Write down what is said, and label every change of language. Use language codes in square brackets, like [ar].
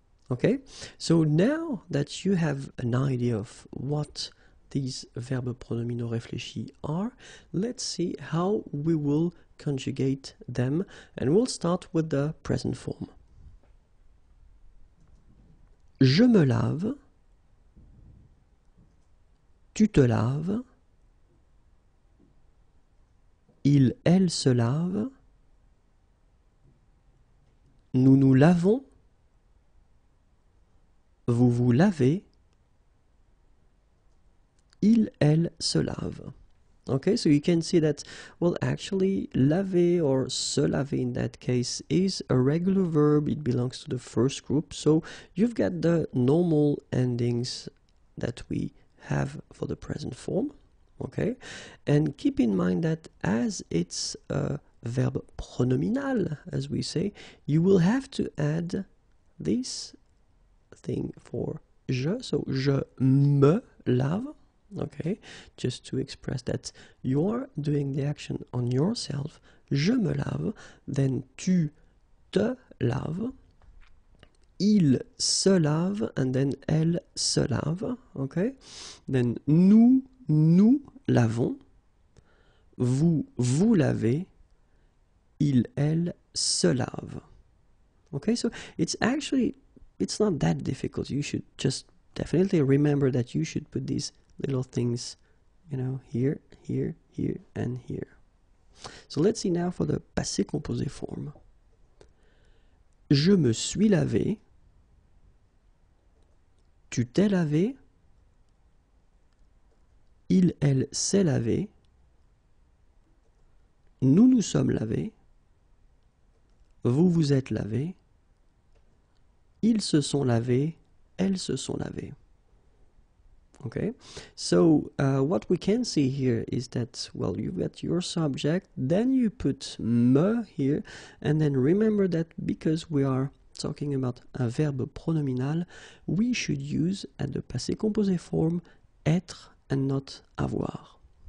[en] Okay, so now that you have an idea of what these [fr] verbes pronominaux réfléchis [en] are, let's see how we will conjugate them, and we'll start with the present form. [fr] Je me lave, tu te laves, il, elle se lave, nous nous lavons, vous vous lavez, il, elle se lave. [en] Okay, so you can see that, well, actually, laver or se laver in that case is a regular verb. It belongs to the first group. So you've got the normal endings that we have for the present form. Okay, and keep in mind that as it's a verb pronominal, as we say, you will have to add this thing for je. So [fr] je me lave. [en] Okay, just to express that you are doing the action on yourself. [fr] Je me lave, [en] then [fr] tu te laves, il se lave, [en] and then [fr] elle se lave. [en] Okay, then [fr] nous lavons, vous vous lavez, il, elle se lave. [en] Okay, so it's not that difficult. You should just definitely remember that you should put these little things, you know, here, here, here, and here. So let's see now for the passé composé form. [fr] Je me suis lavé, tu t'es lavé, il, elle s'est lavé, nous nous sommes lavés, vous vous êtes lavés, ils se sont lavés, elles se sont lavées. [en] Okay, so what we can see here is that, well, you got your subject, then you put me here, and then remember that because we are talking about a verbe pronominal, we should use at the passé composé form être and not avoir.